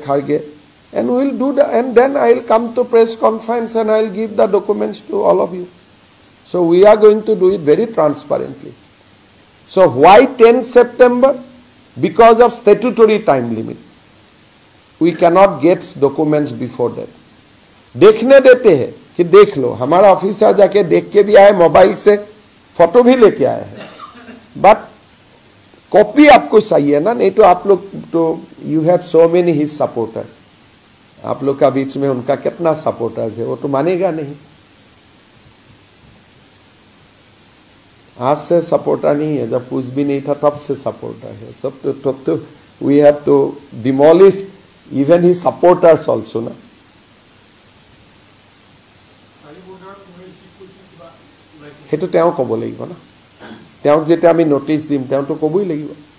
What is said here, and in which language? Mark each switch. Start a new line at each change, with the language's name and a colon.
English: Kharge, and we will do the, and then I will come to press conference and I will give the documents to all of you. So we are going to do it very transparently. So why 10 September? Because of statutory time limit. We cannot get documents before that.
Hindi: देखने देते हैं कि देख लो, हमारा officer जाके देख के भी आए, मोबाइल से फोटो भी लेके आए हैं, बट कॉपी आपको चाहिए ना, नहीं तो आप लोग तो
English: you have so many his supporter,
Hindi: आप लोग का बीच में उनका कितना सपोर्टर्स है, वो तो मानेगा नहीं. आज से सपोर्टर नहीं है, जब कुछ भी नहीं था तब से सपोर्टर है. सब तो
English: We have to demolish even his supporters also ना.
Assamese: সেইটো তেওঁ ক'ব লাগিব না, তেওঁক যেতিয়া আমি নোটিছ দিম তেওঁতো ক'বই লাগিব.